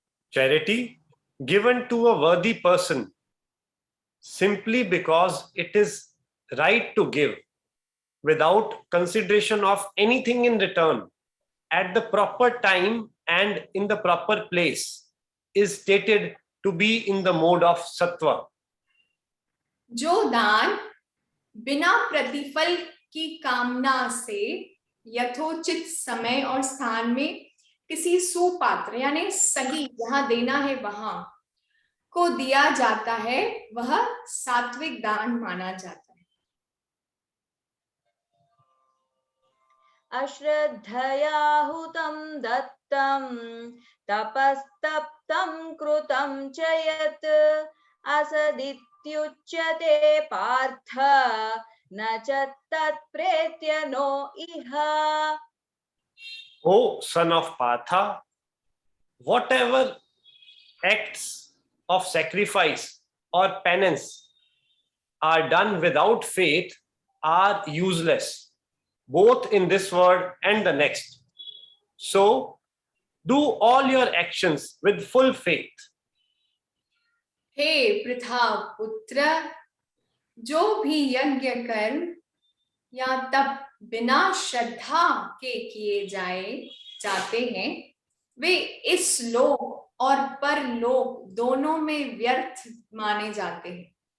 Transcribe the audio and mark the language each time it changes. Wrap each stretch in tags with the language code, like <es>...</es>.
<en>Charity given to a worthy person simply because it is right to give without consideration of anything in return at the proper time and in the proper place is stated to be in the mode of sattva.</en> <hi>जो दान बिना प्रतिफल की कामना से यथोचित समय और स्थान में किसी सुपात्र यानी सही जहां देना है वहां को दिया जाता है, वह सात्विक दान माना जाता है.</hi> <sa>अश्रद्धया हुतं दत्तं तपस्तप्तं कृतं च यत् असदित्युच्यते पार्थ न च तत्प्रेत्य नो इह.</sa> <en>O son of Partha, whatever acts of sacrifice or penance are done without faith are useless, both in this world and the next. So, do all your actions with full faith.</en> <hi>हे पृथा पुत्र, जो भी यज्ञ कर्म या तप बिना श्रद्धा के किए जाते हैं, वे इस लोक और परलोक दोनों में व्यर्थ माने जाते हैं.</hi>